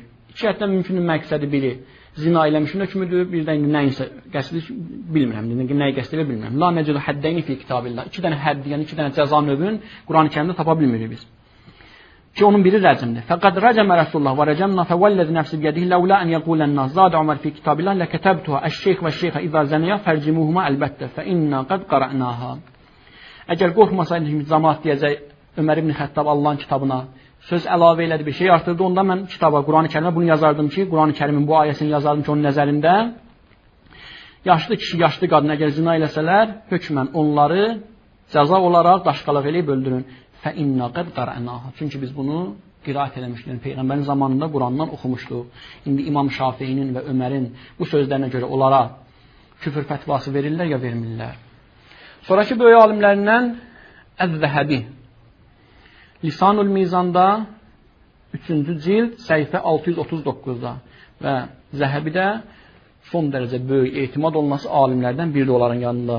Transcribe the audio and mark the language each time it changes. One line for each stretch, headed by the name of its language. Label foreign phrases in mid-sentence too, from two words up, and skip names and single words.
Azerbaijani: 2 həddən mümkünün məqsədi biri zina eləmişin hökmüdür, bir də indi nəyinsə qəsdi bilmirəm, nəyi qəsd elə bilmirəm.
Arabic: لا نجد حدين في كتاب الله.
Azerbaijani: 2 dənə həddi, yəni 2 dənə cəza növün Quran-ı Kərimdə tapa bilmirik biz. Ki onun biri rəcmdir.
Arabic: فقد رجم رسول الله ورجمنا فوالذي نفسي بيده لولا أن يقول الناس زاد عمر في كتاب الله لكتبتها الشيخ والشيخة إذا زنيا فارجموهما البتة فإنا قد قرأناها.
Azerbaijani: Əgər qorxmasaydı ki, cəmaat deyəcək Ömər ibn Xəttab Allahın kitabına söz əlavə elədi, bir şey artırdı, onda mən kitaba, Quran-ı Kərimə bunu yazardım ki, Quran-ı Kərimin bu ayəsini yazardım ki, onun nəzərində yaşlı kişi, yaşlı qadın əgər zina eləsələr, hökmən onları cəza olaraq daşqalaq eləyib öldürün.
Arabic: فإنا قد قرأناها.
Azerbaijani: Çünki biz bunu qiraət eləmişdik. Yəni, Peyğəmbərin zamanında Qurandan oxumuşduq. İndi İmam Şafiyinin və Ömərin bu sözlərinə görə onlara küfür fətvası verirlər ya vermirlər. Sonraki böyük alimlərindən Əz-Zəhəbi Lisanul Mizanda 3-cü cild səhifə 639-da və Zəhəbidə son dərəcə böyük etimad olması alimlərdən biri onların yanında.